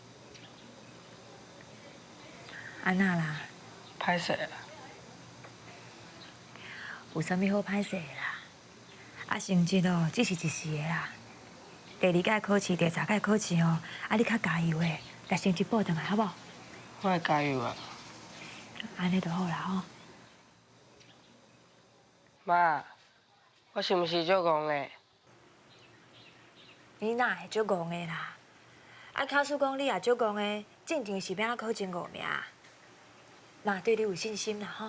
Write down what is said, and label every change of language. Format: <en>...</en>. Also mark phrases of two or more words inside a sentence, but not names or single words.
<nan>安那啦？歹势啦。有啥物好歹势的啦？啊，成绩哦，只是一时的啦。第2届考试、第3届考试哦，啊，你较加油的，把成绩报上来，好不好？我会加油啊。安尼就好啦吼。妈， 我是毋是足戆的？你哪会足戆的啦？啊，假使讲你也足戆的，正常是要考前5名。妈对你有信心啦吼。</nan>